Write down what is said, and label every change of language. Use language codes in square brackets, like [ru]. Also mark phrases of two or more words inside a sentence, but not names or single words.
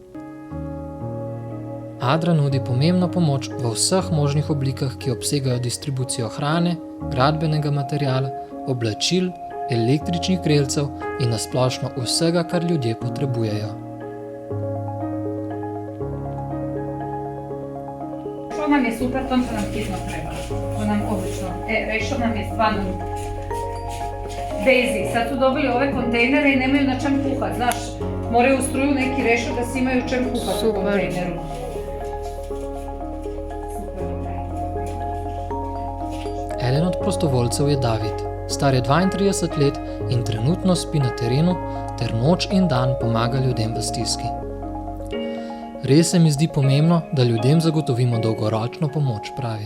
[sl] Adra nudi pomembno pomoč v vseh možnih oblikah, ki obsegajo distribucijo hrane, gradbenega materiala, oblačil, električnih grelcev in nasplošno vsega, kar ljudje potrebujejo. [hr] To nam je super, to nam hitno treba. To nam odlično. Rešo nam je stvarno Daisy. Sad su dobili ove kontejnere i nemaju na čem kuhat, znaš. Moraju u struju neki rešo da si imaju čem kuhat u kontejneru. [sl] Eden od prostovoljcev je David. Star je 32 let in trenutno spi na terenu ter noč in dan pomaga ljudem v stiski. Res se mi zdi pomembno, da ljudem zagotovimo dolgoročno pomoč, pravi.